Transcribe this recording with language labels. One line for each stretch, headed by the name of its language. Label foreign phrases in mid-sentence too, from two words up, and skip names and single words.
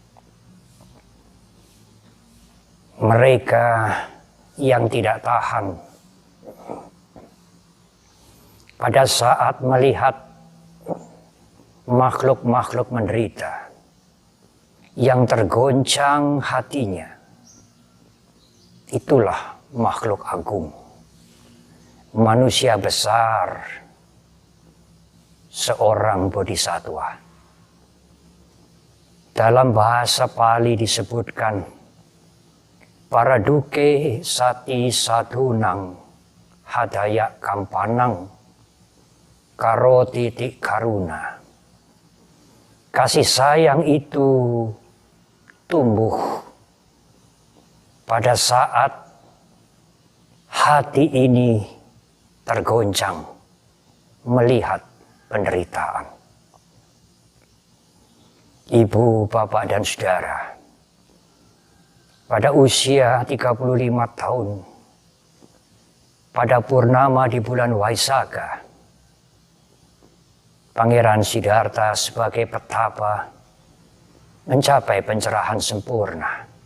Indonesian: Mereka yang tidak tahan pada saat melihat makhluk-makhluk menderita, yang tergoncang hatinya, itulah makhluk agung, manusia besar, seorang bodhisattva. Dalam bahasa Pali disebutkan,
Pali: Paraduke sati sadhunang hadaya kampanang karoti ti karuna.
Indonesian: Kasih sayang itu tumbuh pada saat hati ini tergoncang melihat penderitaan. Ibu, bapak, dan saudara, pada usia 35 tahun, pada purnama di bulan Waisakha, Pangeran Siddhartha sebagai petapa mencapai pencerahan sempurna.